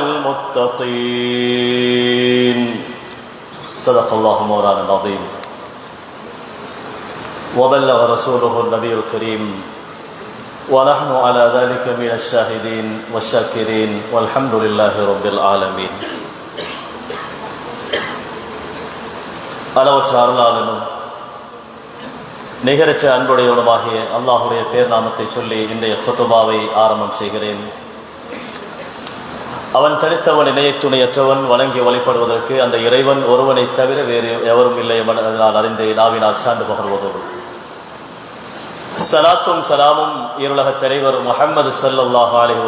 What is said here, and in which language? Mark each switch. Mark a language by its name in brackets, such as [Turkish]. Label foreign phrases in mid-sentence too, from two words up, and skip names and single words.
[Arabic] المتقين صدق الله مولانا العظيم وبلغ رسوله النبي الكريم ونحن على ذلك من الشاهدين والشاكرين والحمد لله رب العالمين. [Tamil] அளவற்ற அருளாளனும் நிகரற்ற அன்புடையவனுமாகிய அல்லாஹுடைய பேர் நாமத்தை சொல்லி இன்றைய ஹுதுபாவை ஆரம்பம் செய்கிறேன். அவன் தனித்தவன் இணையத்துணையற்றவன், வணங்கி வழிபடுவதற்கு அந்த இறைவன் ஒருவனை தவிர வேறு எவரும் இல்லை நான் அறிந்து நாவினால் சார்ந்து பகர்வதோடு சலாத்தும் சலாமும் இருலக தலைவர் முஹம்மது [Arabic] صلى الله عليه